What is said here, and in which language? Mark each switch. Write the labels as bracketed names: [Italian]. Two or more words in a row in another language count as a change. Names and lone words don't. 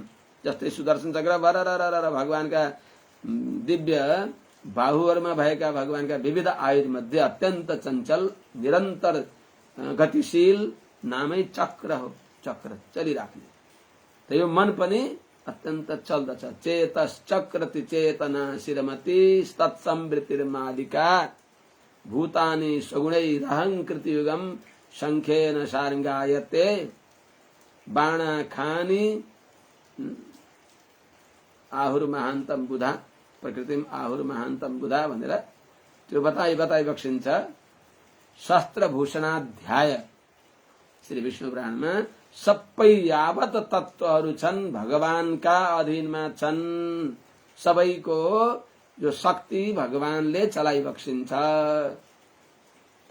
[Nepali] जस्तै सुदर्शन चक्र भरर भगवानका दिव्य बाहुहरूमा भएका भगवानका विविध आयुध मध्ये अत्यन्त चञ्चल निरन्तर गतिशील नामै चक्र हो। चक्र चलिराख्ने। त यो मन पनि अत्यन्त चल्दछ। [Sanskrit] चेतश्चक्रति चेतना शिरमती तत्संवृत्तिर्मालिका भूतानि सगुणैरहंकृति युगम शंखेन सारंगायते बाणाखानि आहुर महान्तम बुधा प्रकृतिम आहुर महान्तम बुधा [Nepali] भनेर त्यो बताइबक्सिन्छ। शस्त्रभूषणाध्याय श्री विष्णु पुराणमा सबै यावत तत्त्वहरू छन् भगवानका अधीनमा छन्। सबैको यो शक्ति भगवानले चलाइबक्सिन्छ।